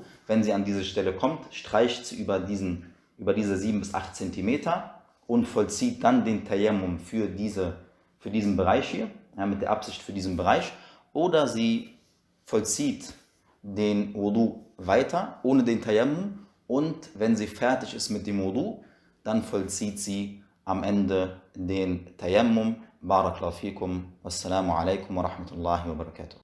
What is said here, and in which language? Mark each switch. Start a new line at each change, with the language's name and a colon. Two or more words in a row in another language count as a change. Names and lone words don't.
German: Wenn sie an diese Stelle kommt, streicht sie über diese 7 bis 8 Zentimeter und vollzieht dann den Tayammum für diesen Bereich hier, ja, mit der Absicht für diesen Bereich. Oder sie vollzieht den Wudu weiter, ohne den Tayammum, und wenn sie fertig ist mit dem Wudu, dann vollzieht sie am Ende den Tayammum.
Arabic: بارك الله فيكم. والسلام عليكم ورحمة الله وبركاته.